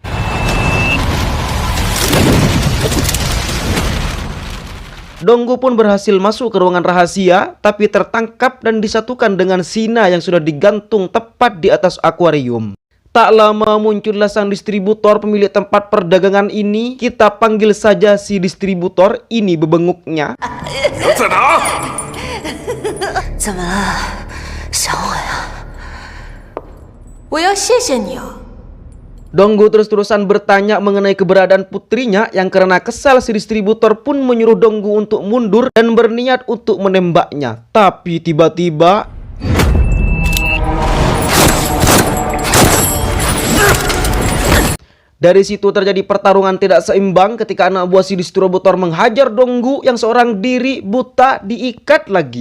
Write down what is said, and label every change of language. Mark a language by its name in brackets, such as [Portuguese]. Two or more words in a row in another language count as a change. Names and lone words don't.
[Indonesian] Donggu pun berhasil masuk ke ruangan rahasia, tapi tertangkap dan disatukan dengan Sina yang sudah digantung tepat di atas akuarium. Tak lama muncullah sang distributor pemilik tempat perdagangan ini. Kita panggil saja si distributor, ini bebenguknya. [Chinese] 在哪？怎么了，想我呀？我要谢谢你啊， [Indonesian] Donggu terus-terusan bertanya mengenai keberadaan putrinya yang karena kesal si distributor pun menyuruh Donggu untuk mundur dan berniat untuk menembaknya. Tapi tiba-tiba dari situ terjadi pertarungan tidak seimbang ketika anak buah si distributor menghajar Donggu yang seorang diri buta diikat lagi.